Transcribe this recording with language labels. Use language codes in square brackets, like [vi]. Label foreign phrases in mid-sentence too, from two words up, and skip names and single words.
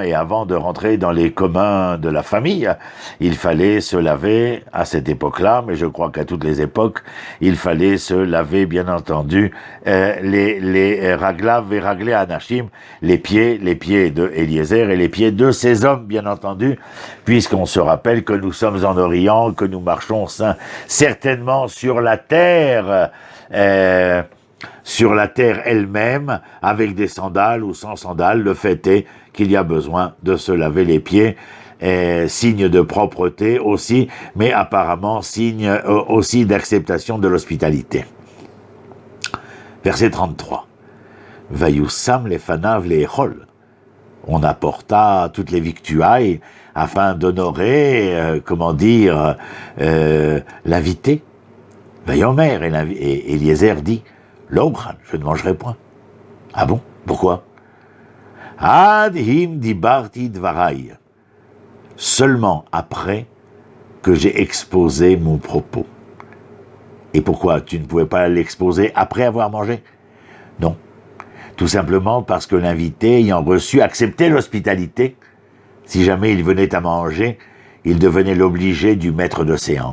[fr] Et avant de rentrer dans les communs de la famille, il fallait se laver à cette époque-là, mais je crois qu'à toutes les époques, il fallait se laver, bien entendu, les raglav et [he] רגלי אנשים, [fr] les pieds de Eliezer et les pieds de ces hommes, bien entendu, puisqu'on se rappelle que nous sommes en Orient, que nous marchons certainement sur la terre, sur la terre elle-même, avec des sandales ou sans sandales. Le fait est qu'il y a besoin de se laver les pieds, signe de propreté aussi, mais apparemment signe aussi d'acceptation de l'hospitalité. Verset 33. [he] ויושם לפניו לאכול. [fr] On apporta toutes les victuailles afin d'honorer, l'invité. Vayomer, et Eliezer dit, l'Omran, je ne mangerai point. Ah bon? Pourquoi? [he] עד אם דיברתי דברי. [fr] Seulement après que j'ai exposé mon propos. Et pourquoi tu ne pouvais pas l'exposer après avoir mangé? Non. Tout simplement parce que l'invité, ayant reçu, acceptait l'hospitalité. Si jamais il venait à manger, il devenait l'obligé du maître d'océan.